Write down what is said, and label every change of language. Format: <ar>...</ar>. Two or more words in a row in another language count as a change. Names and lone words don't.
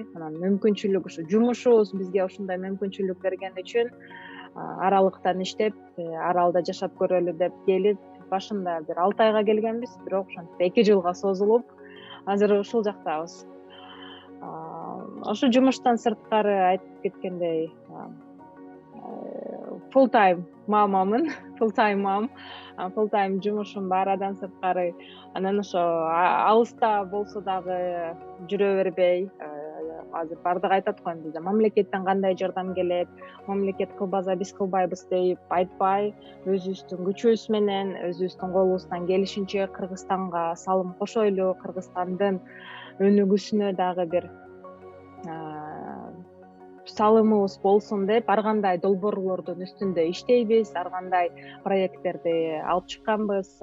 <ky>Анан мүмкүнчүлүк ушу жумушубуз бизге ушундай мүмкүнчүлүк берген үчүн аралыктан иштеп, аралда жашап көрөлү деп келип, башында бир 6 айга келгенбиз, бирок ошентип 2 жылга созулуп, азыр ушул жактабыз. Ошо жумуштан сырткары айтып кеткендей,</ky> <en>full time</en> <ky>мамамын,</ky> <en>full time mom, full time</en> <ky>жумушум бар адан сырткары. Анан ошо алыста болсо дагы жүрө бербей, азыр бардыгы айтат го эмне, мамлекеттен кандай жардам келет, мамлекет кылбаса биз кылбайбыз деп айтпай, өзүбүздүн күчүбүз менен, өзүбүздүн колубуздан келишинче Кыргызстанга салым кошойлу, Кыргызстандын өнүгүүсүнө дагы бир салымыбыз болсун деп ар кандай долбоорлордун үстүндө иштейбиз, ар кандай проекттерди алып чыкканбыз.</ky>